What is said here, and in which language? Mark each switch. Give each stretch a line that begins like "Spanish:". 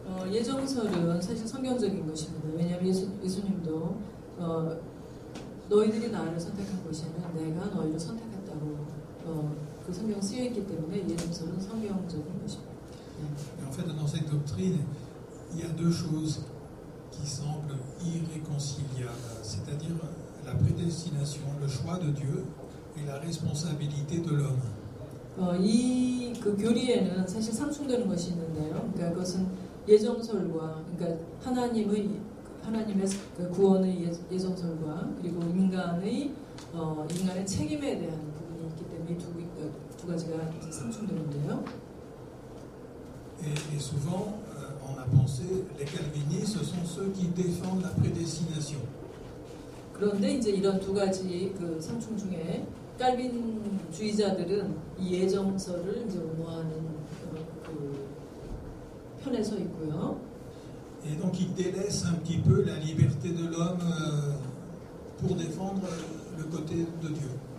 Korean: 예정설은 사실 성경적인 것입니다. 왜냐하면 예수님도 너희들이 나를 선택한 것이 아니라 내가 너희를 선택했다고 그 성경 쓰여 있기 때문에 예정설은 성경적인 것입니다.
French: En fait, dans cette doctrine, il y a deux choses qui semblent irréconciliables, c'est-à-dire la prédestination, le choix de Dieu et la responsabilité de l'homme.
Korean: 이 그 교리에는 사실 상충되는 것이 있는데요. 그러니까 그것은 예정설과 그러니까 하나님의 그 구원의 예정설과 그리고 인간의 책임에 대한 부분이 있기 때문에 두 가지가 이제 상충되는데요.
French: Et souvent, on a pensé, les calvinistes, ce sont ceux qui défendent la prédestination.
Korean: 그런데 이제 이런 두 가지 그 상충 중에 칼빈주의자들은 이 예정설을 이제 옹호하는 그 편에 서 있고요.
French: Et donc ils délaissent un petit peu la liberté de l'homme pour défendre le côté de Dieu.